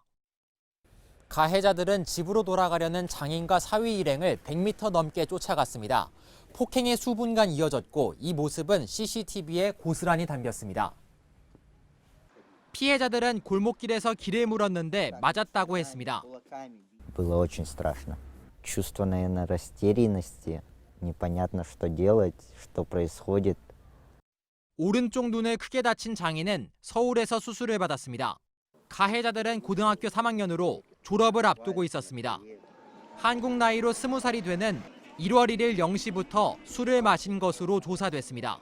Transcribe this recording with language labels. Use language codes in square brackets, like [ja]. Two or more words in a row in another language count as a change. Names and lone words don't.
[ko] 가해자들은 집으로 돌아가려는 장인과 사위 일행을 100m 넘게 쫓아갔습니다. 폭행의 수분간 이어졌고 이 모습은 CCTV에 고스란히 담겼습니다. 피해자들은 골목길에서 길을 물었는데 맞았다고 했습니다. [ru] Было очень страшно. Чувство, наверное, растерянности, непонятно, что делать, что происходит. [ko] 오른쪽 눈을 크게 다친 장인은 서울에서 수술을 받았습니다. 가해자들은 고등학교 3학년으로 졸업을 앞두고 있었습니다. 한국 나이로 20살이 되는 1월 1일 0시부터 술을 마신 것으로 조사됐습니다.